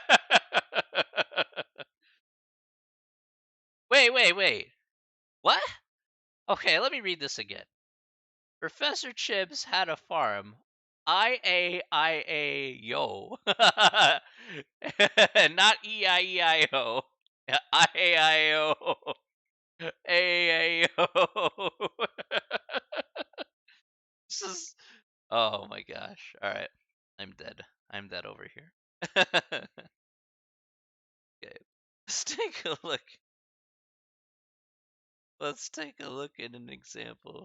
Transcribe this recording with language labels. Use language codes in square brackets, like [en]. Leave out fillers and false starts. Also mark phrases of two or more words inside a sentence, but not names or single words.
[en] Wait. What? Okay, let me read this again. Professor Chips had a farm. I-A-I-A-yo. Not E-I-E-I-O. I-A-I-O. A-A-O. This is... Oh my gosh. All right. I'm dead. I'm dead over here. Okay. Let's take a look. Let's take a look at an example.